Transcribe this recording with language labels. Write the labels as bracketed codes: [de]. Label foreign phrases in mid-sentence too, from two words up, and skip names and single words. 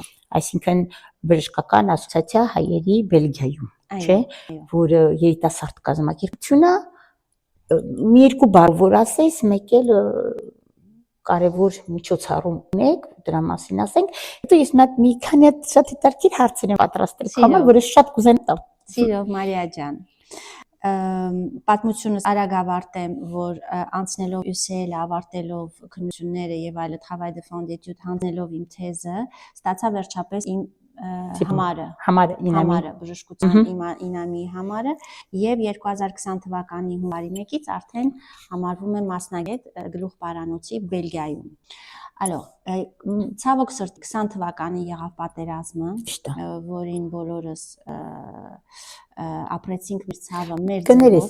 [hy] Այսինքն բժշկական ասոցիացիա հայերի Բելգիայում, չէ՞, որը երիտասարդ կազմակերպություն է։ Մի երկու բառ որ ասես, մեկ էլ կարևոր միջոցառում ունեք, դրա մասին ասենք։ Հետո ես մի քանի հատ շատ հետաքրքիր հարցեր եմ պատրաստել քամար, որ ես շատ կուզեմ տամ։ Սիրով Մարիա ջան։ Պատմությունս արագ ավարտեմ, որ անցնելով UCL ավարտելով քննությունները եւ այլը [fr] travail de fin d'études [hy] հանձնելով իմ թեզը, ստացա վերջապես իմ համարը բժշկության ինամի համարը եւ 2020 թվականի հունվարի 1-ից արդեն համարվում է մասնագետ գլուխբարանոցի Բելգիայում։ Ցավոք սրտի 20 թվականի եղավ պատերազմը, որին բոլորս ապրեցինք մեր ցավը, մեր ձևով։